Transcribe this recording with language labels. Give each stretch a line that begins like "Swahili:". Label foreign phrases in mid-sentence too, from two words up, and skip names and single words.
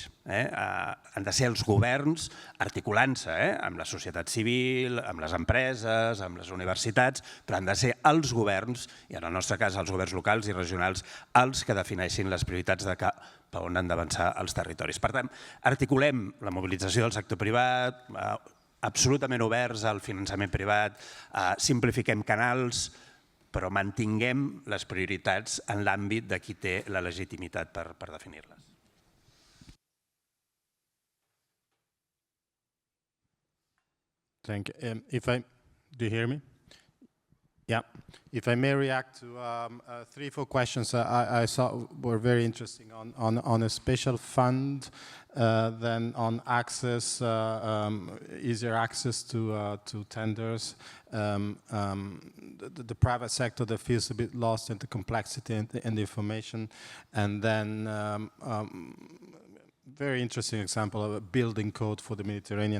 Catalan: Han de ser els governs articulant-se amb la societat civil, amb les empreses, amb les universitats, però han de ser els governs, i en el nostre cas els governs locals i regionals, els que defineixin les prioritats de cap a on han d'avançar els territoris. Per tant, articulem la mobilització del sector privat, absolutament oberts al finançament privat, simplifiquem canals, però mantinguem les prioritats en l'àmbit de qui té la legitimitat per definir-les.
English: Thank you. Do you hear me? Yeah. If I may react to 3 or 4 questions I saw were very interesting on a special fund, then on access, easier access to tenders, the private sector that feels a bit lost in the complexity and the information, and then very interesting example of a building code for the Mediterranean.